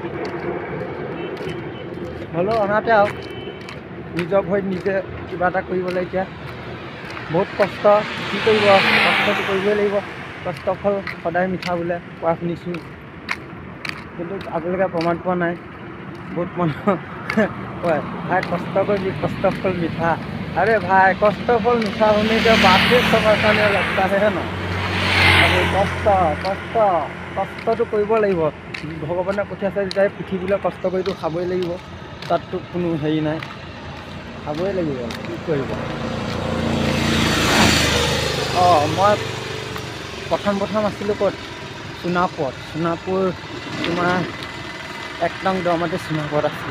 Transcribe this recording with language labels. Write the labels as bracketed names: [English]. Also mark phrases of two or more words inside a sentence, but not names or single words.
[Assamese] হ'লেও অনাথে আৰু নিজৰ ভৰিত নিজে কিবা এটা কৰিবলৈ এতিয়া বহুত কষ্ট কি কৰিব কষ্টটো কৰিবই লাগিব কষ্টৰ ফল সদায় মিঠা বোলে কোৱা শুনিছোঁ কিন্তু আজিলৈকে প্ৰমাণ পোৱা নাই। বহুত মানুহ কয় ভাই কষ্ট কৰিবি, কষ্ট ফল মিঠা। [Hindi] अरे भाई कष्ट फल मीठा होने के बाद ही समझने लगता है ना। [Assamese] अरे कष्टটো কৰিব লাগিব। ভগৱানে পঠিয়াইছে যেতিয়া পৃথিৱীলৈ কষ্ট কৰিতো খাবই লাগিব, তাততো কোনো হেৰি নাই, খাবই লাগিব, কি কৰিব। মই প্ৰথম আছিলোঁ ক'ত, সোণাপুৰ তোমাৰ 1 নং দৰমাটি সোণাপুৰত আছিলোঁ।